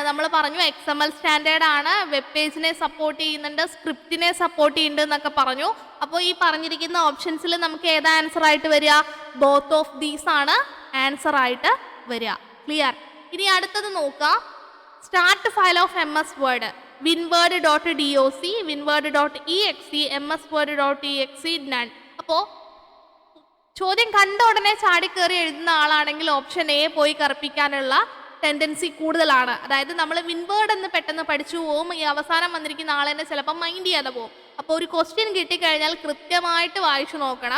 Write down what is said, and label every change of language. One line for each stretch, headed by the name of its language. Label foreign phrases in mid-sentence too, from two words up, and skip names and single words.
Malayalam: നമ്മൾ പറഞ്ഞു XML സ്റ്റാൻഡേർഡ് ആണ്,
English: web page
Malayalam: സപ്പോർട്ട് ചെയ്യുന്നുണ്ട്, സ്ക്രിപ്റ്റിനെ സപ്പോർട്ട് ചെയ്യുന്നുണ്ട് എന്നൊക്കെ പറഞ്ഞു. അപ്പോൾ ഈ പറഞ്ഞിരിക്കുന്ന ഓപ്ഷൻസിൽ നമുക്ക് ഏതാ ആൻസർ ആയിട്ട് വരിക?
English: both of these
Malayalam: ആണ് ആൻസർ ആയിട്ട് വരിക. ക്ലിയർ? ഇനി അടുത്തത് നോക്കുക.
English: start file of MS Word winword.doc, winword.exe, msword.exe, none.
Malayalam: അപ്പോൾ ചോദ്യം കണ്ട ഉടനെ ചാടിക്കേറി എഴുതുന്ന ആളാണെങ്കിൽ
English: option A
Malayalam: പോയി കറുപ്പിക്കാനുള്ള ടെൻഡൻസി കൂടുതലാണ്. അതായത് നമ്മൾ വിൻവേർഡ് എന്ന് പെട്ടെന്ന് പഠിച്ചു പോവും. ഈ അവസാനം വന്നിരിക്കുന്ന ആളെന്നെ ചിലപ്പോൾ മൈൻഡ് ചെയ്യാതെ പോകും. അപ്പോൾ ഒരു ക്വസ്റ്റ്യൻ കിട്ടിക്കഴിഞ്ഞാൽ കൃത്യമായിട്ട് വായിച്ചു നോക്കണം.